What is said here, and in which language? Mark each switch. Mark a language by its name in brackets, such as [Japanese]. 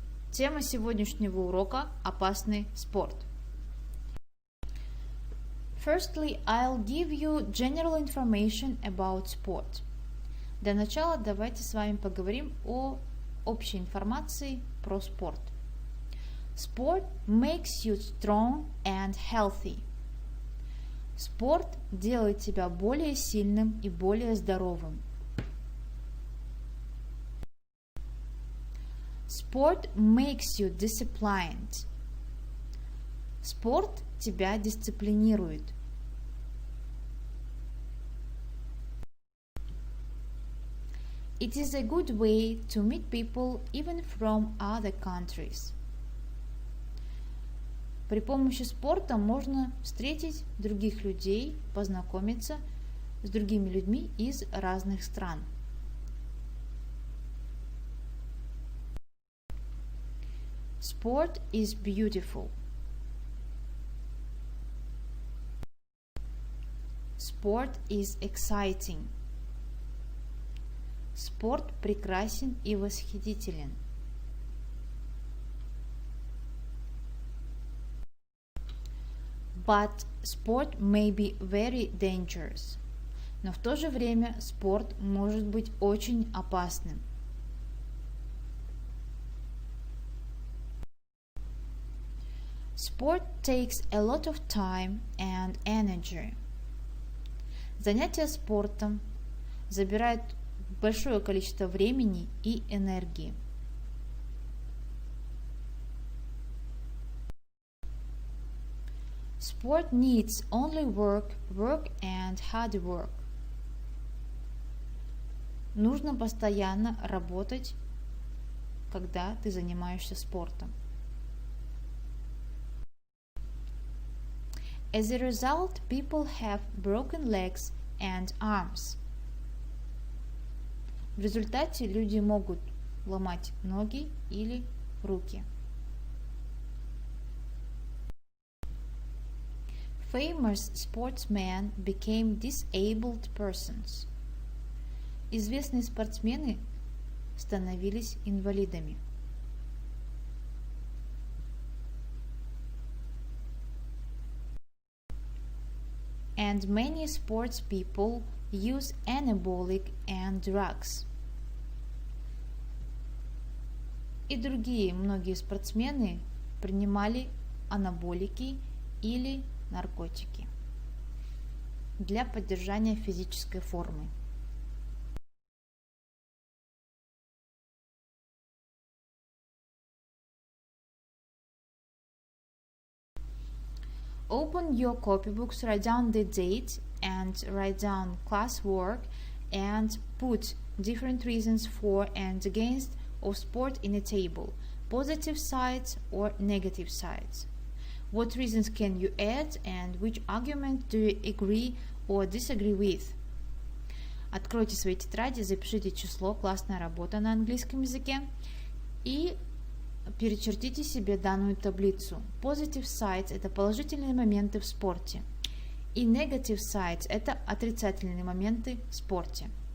[Russian] Тема сегодняшнего урока – опасный спорт. [English] Firstly, I'll give you general information about sport. [Russian] Для начала давайте с вами поговорим о общей информации про спорт. [English] Sport makes you strong and healthy. [Russian] Спорт делает тебя более сильным и более здоровым. [English] Sport makes you disciplined. [Russian] Спорт тебя дисциплинирует. [English] It is a good way to meet people even from other countries. [Russian] При помощи спорта можно встретить других людей, познакомиться с другими людьми из разных стран. [English] Sport is beautiful. Sport is exciting. [Russian] Спорт прекрасен и восхитителен. [English] But sport may be very dangerous. [Russian] Но в то же время спорт может быть очень опасным. [English] Sport takes a lot of time and energy. [Russian] Занятие спортом забирает большое количество времени и энергии. [English] Sport needs only work and hard work. [Russian] Нужно постоянно работать, когда ты занимаешься спортом. [English] As a result, people have broken legs and arms. [Russian] В результате люди могут ломать ноги или руки. [English] Famous sportsmen became disabled persons. [Russian] Известные спортсмены становились инвалидами. [English] And many sports people use anabolic and drugs. [Russian] И другие многие спортсмены принимали анаболики или наркотики для поддержания физической формы. [English] Open your copybooks, write down the date and write down classwork and put different reasons for and against of sport in a table, positive sides or negative sides. What reasons can you add and which argument do you agree or disagree with? [Russian] Откройте свои тетради, запишите число, классная работа на английском языке и перечертите себе данную таблицу. [English] Positive sides [Russian] – это положительные моменты в спорте. И [English] negative sides [Russian] – это отрицательные моменты в спорте.